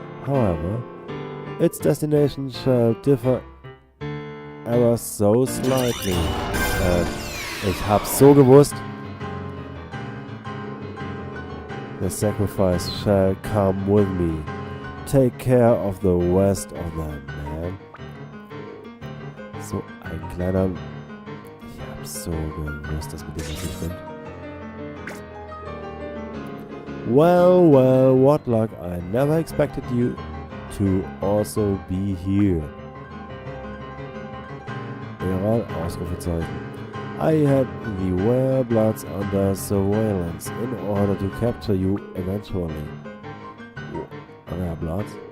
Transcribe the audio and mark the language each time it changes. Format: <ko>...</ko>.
<en>However, its destination shall differ ever so slightly.</en> <de>Ich hab's so gewusst.</de> <en>The sacrifice shall come with me. Take care of the rest of them, man.</en> <de>So ein kleiner... Ich hab's so gewusst, dass mit dem was nicht stimmt.</de> <en>Well, what luck. I never expected you to also be here. Eral, Ausrufezeichen. I had the Werebloods under surveillance in order to capture you eventually. Werebloods?</en>